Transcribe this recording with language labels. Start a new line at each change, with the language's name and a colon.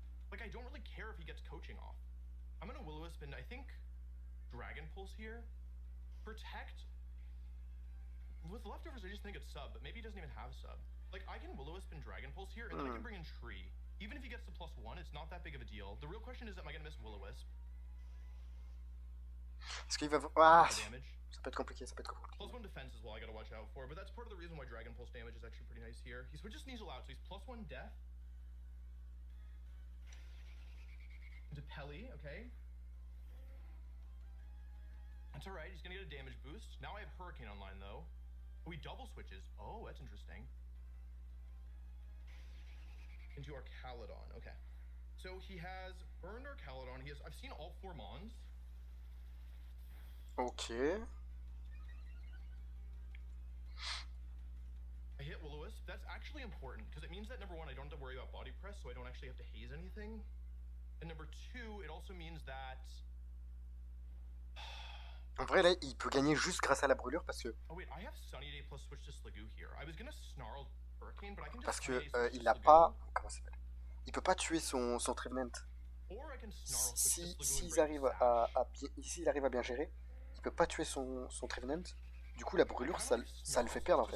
English: Like, I don't really care if he gets coaching off. I'm gonna Will-O-Wisp and I think Dragon Pulse here. Protect. With leftovers, I just think it's sub, but maybe he doesn't even have sub. Like, I can Will-O-Wisp and Dragon Pulse here, and then I can bring in Tree. Even if he gets to +1, it's not that big of a deal. The real question is, am I gonna miss Will-O-Wisp?
French: Est-ce qu'il va... Ah, ça peut être compliqué, ça peut être compliqué.
English: +1 defense is what I gotta watch out for, but that's part of the reason why Dragon Pulse damage is actually pretty nice here. He switches Sneasel out, so he's +1 death. Into Pelly, okay. That's alright, he's gonna get a damage boost. Now I have Hurricane online, though. Oh, he double switches. Oh, that's interesting. Into Archaludon, okay. So he has burned Archaludon. I've seen all 4 Mons. Okay. I hit Will-O-Wisp. That's actually important, because it means that number 1, I don't have to worry about body press, so I don't actually have to haze anything. And number 2, it also means that...
French: En vrai, là, il peut gagner juste grâce à la brûlure, parce que...
English: Oh wait, I have Sunny Day plus switch to Sliggoo here. I was gonna snarl Hurricane, but I can just...
French: Parce que il a pas... Comment ça s'appelle? Il peut pas tuer son Trevenant. S'il arrive à bien gérer, il peut pas tuer son Trevenant. Du coup, la brûlure, ça le fait perdre en fait.